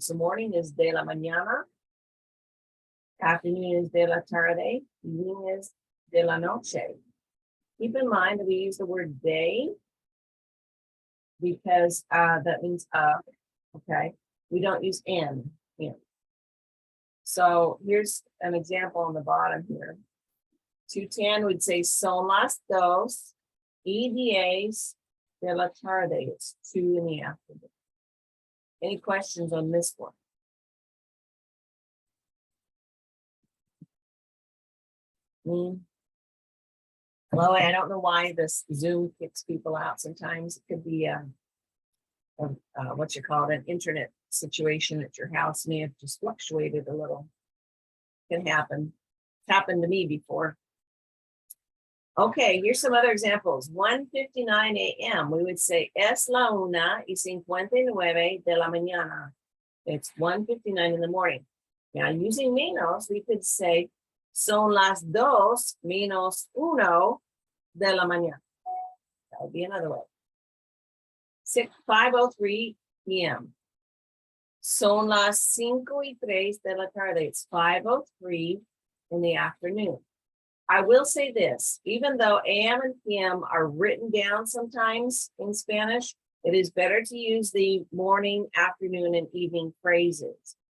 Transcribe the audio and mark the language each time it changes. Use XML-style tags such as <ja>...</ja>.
<en>So morning is</en> <es>de la mañana,</es> <en>afternoon is</en> <es>de la tarde,</es> <en>evening is</en> <es>de la noche.</es> <en>Keep in mind that we use the word day because that means of, okay? We don't use in. So here's an example on the bottom here. 210 would say</en> <es>son las dos y diez de la tarde.</es> <en>It's 2 in the afternoon. Any questions on this one? Well, I don't know why this Zoom kicks people out sometimes. It could be what you call it, an internet situation at your house may have just fluctuated a little. Can happen. It's happened to me before. Okay, here's some other examples. 1:59 a.m. We would say</en> <es>es la 1:59 de la mañana.</es> <en>It's 1:59 in the morning. Now, using menos, we could say</en> <es>son las 2:01 de la mañana.</es> <en>That would be another way. 5:03 p.m.</en> <es>Son las 5:03 de la tarde.</es> <en>It's 5:03 in the afternoon. I will say this, even though AM and PM are written down sometimes in Spanish, it is better to use the morning, afternoon, and evening phrases.</en>